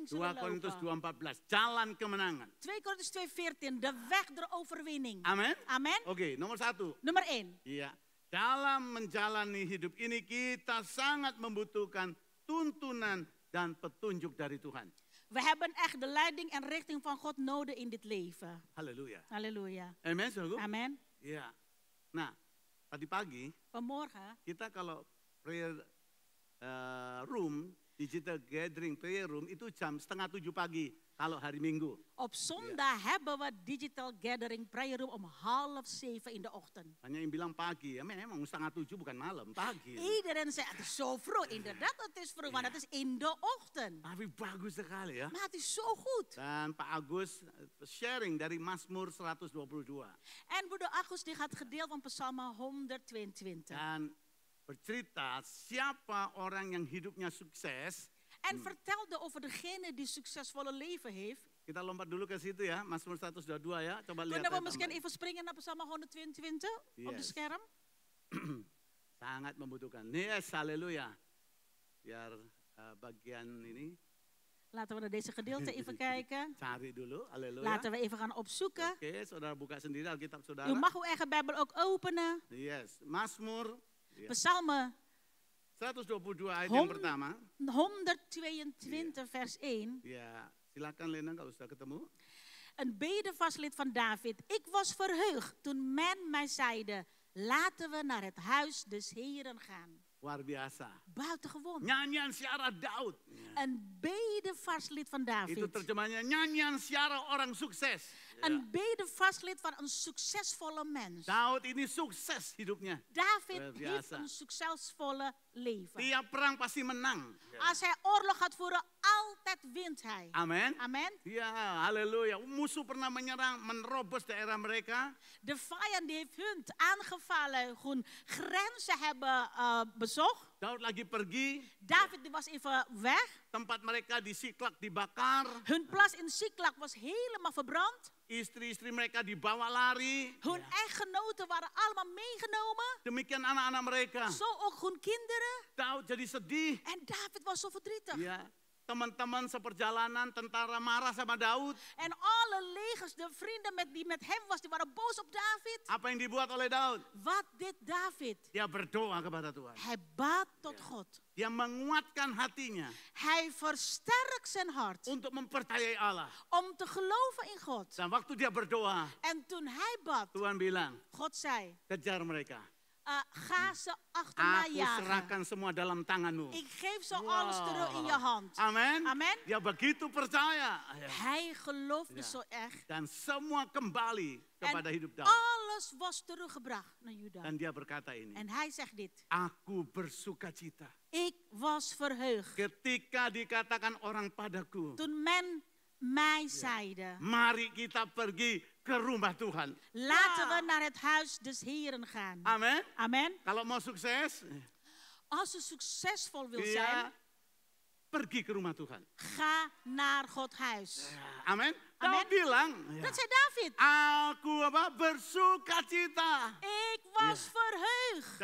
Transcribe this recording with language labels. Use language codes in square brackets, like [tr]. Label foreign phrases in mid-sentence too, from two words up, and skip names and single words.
[nl] 2 zullen Korintus lopen. [id] 2:14, jalan kemenangan. [nl] 2 Korintus 2:14, de weg der overwinning. [id] Amin. [nl] Amen. [id] Oke, nomor 1. [nl] Nummer 1. [id] Iya. Dalam menjalani hidup ini kita sangat membutuhkan tuntunan dan petunjuk dari Tuhan. [nl] We hebben echt de leiding en richting van God nodig in dit leven. [id] Haleluya. [nl] Halleluja. [id] Amen, saudaraku? [nl] Amen. [id] Iya. Nah, tadi pagi [nl] Vanmorgen, [id] kita kalau [en] prayer room, digital gathering prayer room [id] itu jam 6:30 pagi kalau hari Minggu. [nl] op zondag hebben we [en] digital gathering prayer room [nl] om 6:30 in de ochtend. [id] Banyak yang bilang pagi, ya memang 6:30 bukan malam, pagi. [nl] Iedereen zegt, het is zo vroeg. Inderdaad, het is vroeg, want het is in de ochtend. [id] Tapi bagus sekali ya. [nl] Maar het is zo goed. [id] Dan Pak Agus sharing dari Mazmur 122. [nl] En broeder Agus die gaat gedeeld van Psalm 122. [id] Dan bercerita siapa orang yang hidupnya sukses. [nl] En vertelde over degene die succesvolle leven heeft. [id] Kita lompat dulu ke situ ya, Mazmur 122 ya. Coba lihat. [nl] Kunnen we [id] ya, [nl] misschien [id] teman. [nl] even springen naar Psalm 122 op de Yes. scherm? [id] Sangat membutuhkan. Yes, haleluya. Biar bagian ini [nl] Laten we naar deze gedeelte even kijken. [id] cari dulu, haleluya. [nl] Laten we even gaan opzoeken. [id] Oke, saudara buka sendiri Alkitab saudara. [nl] U mag uw eigen Bijbel ook openen. [id] Yes, Mazmur ya, [nl] Psalm [id] 122 ayat yang pertama. [nl] 122 vers 1. [id] Ya, silakan Lena kalau sudah ketemu. [nl] Een bedevaslid van David. Ik was verheugd toen men mij zeide, laten we naar het huis des Heren gaan. [id] Luar biasa. [nl] Buitengewoon. [id] Nyanyian siara Daud. [nl] Een bedevaslid van [id] Itu [nl] David. [id] terjemahannya nyanyian siara orang sukses. Ya. [nl] Een bedevaslid van een succesvolle mens. [id] Daud ini sukses hidupnya. [nl] David [id] Luar [nl] heeft [id] biasa. [nl] een succesvolle leven. [id] Tiap perang pasti menang. Ya. [nl] Als hij oorlog gaat voeren, altijd wint hij. [id] Amin. [nl] Amen. [id] Ya, haleluya. Musuh pernah menyerang, menerobos daerah mereka. [nl] De vijand die heeft hun aangevallen, hun grenzen hebben bezocht. [id] Daud lagi pergi, [nl] David die was even weg. [id] tempat mereka di Siklak dibakar. [nl] Hun plaats in Siklak was helemaal verbrand. [id] Istri-istri mereka dibawa lari. [nl] Hun echtgenoten waren allemaal meegenomen. [id] Demikian anak-anak mereka. [nl] Zo ook hun kinderen. [id] Daud jadi sedih. [nl] En David was zo verdrietig. [id] Ya, teman-teman seperjalanan tentara marah sama Daud. [nl] En alle legers, de vrienden die met hem was, die waren boos op David. [id] Apa yang dibuat oleh Daud? [nl] Wat deed David? [id] Dia berdoa kepada Tuhan. [nl] Hij bad tot God. [id] Dia menguatkan hatinya [nl] Hij versterkt zijn hart [id] untuk mempercayai Allah. [nl] om te geloven in God. [id] Dan waktu dia berdoa, [nl] En toen hij bad, [id] Tuhan bilang, [nl] God zei, [id] kejar mereka. [nl] ga ze achterna [id] Aku [nl] jagen. [id] serahkan semua dalam tanganmu. [nl] Ik geef zo alles terug in je hand. [id] Amin. [nl] Amen. [id] Dia begitu percaya. [nl] Hij geloofde zo echt. [id] Dan semua kembali kepada hidup [nl] En [id] Daud. [nl] alles was teruggebracht naar Juda. [id] Dan dia berkata ini. [nl] En hij zegt dit. [id] Aku bersukacita. [nl] Ik was verheugd [id] Ketika dikatakan orang padaku. [nl] toen men mij zeide. [id] Mari kita pergi ke rumah Tuhan. [nl] Laten we naar het huis des Heren gaan. [id] Amin. [nl] Amen. [id] Kalau mau sukses, [nl] Als u succesvol wil [id] dia [nl] zijn, [id] pergi ke rumah Tuhan. [nl] ga naar Gods huis. [id] Amin. [nl] Amen. [id] Daud bilang, [nl] Dat zei David. [id] aku bersukacita. [nl] Ik was verheugd.